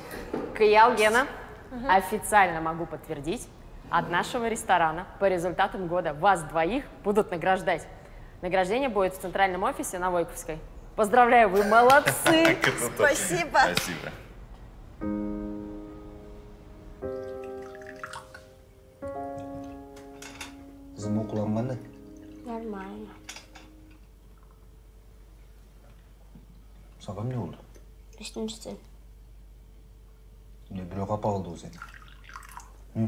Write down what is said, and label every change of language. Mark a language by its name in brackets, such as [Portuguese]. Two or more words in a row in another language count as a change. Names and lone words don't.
[Russian] Каял Гена. Официально могу подтвердить, от нашего ресторана по результатам года вас двоих будут награждать. Награждение будет в центральном офисе на Войковской. Поздравляю, вы молодцы! Спасибо. Спасибо. [Kazakh] Қызым оқылан қандай? [Russian] Нормально. [Kazakh] Саған не болды? Ешнәрсе. Не біреу қапа қалды ғой сен?